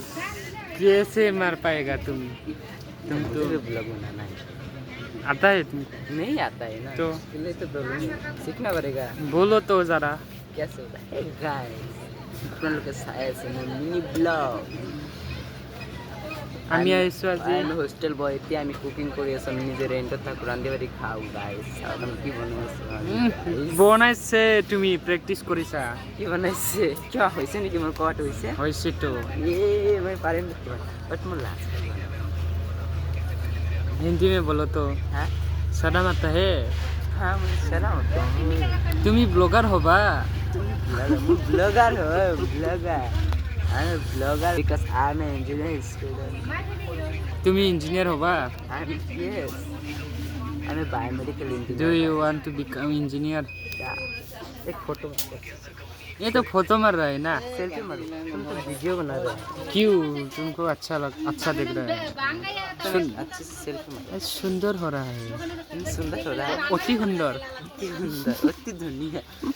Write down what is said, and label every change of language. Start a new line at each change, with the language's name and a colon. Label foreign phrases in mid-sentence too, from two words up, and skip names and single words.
Hindi: कैसे मार पाएगा तुम तो मुझे भी ब्लॉग बनाना है। आता है तुम? नहीं आता है ना तो? इसके लिए तो बोलूँ सीखना पड़ेगा। बोलो तो जरा। कैसे होता है गाइस अपन लोग के
English: mini blog
Assamese: আমি আইছো আজি আমি
English: hostel boy
Assamese: এতিয়া আমি কুকিং কৰি আছো আমি নিজে ৰেন্টত থাকো ৰান্ধি বাঢ়ি খাওঁ গাইছ আমি কি বনাইছো বনাইছে তুমি প্ৰেক্টিচ কৰিছা কি বনাইছে কিয় হৈছে নেকি মোৰ কোৱাটো হৈছে হৈছেতো মই পাৰিম বাট মোৰ লাজ
Hindi: हिंदी में बोलो तो हाँ शर्म आता है हाँ मुझे शर्म आता है तुम ही ब्लॉगर हो बा ब्लॉगर हो ब्लॉगर
English: I'm a blogger because I'm an engineering student.
Hindi: तुम ही इंजीनियर हो बा
English: Yes. I'm a biomedical engineer. Do you want to become engineer? Yeah.
Hindi: एक फोटो ये तो फोटो मार रहा है ना सेल्फी मारो तुम तो वीडियो बना रहे हो क्यों तुमको अच्छा दिख रहा है अच्छे से सेल्फी मारो सुंदर हो रहा है सुंदर हो रहा है अति सुंदर अति धुनी है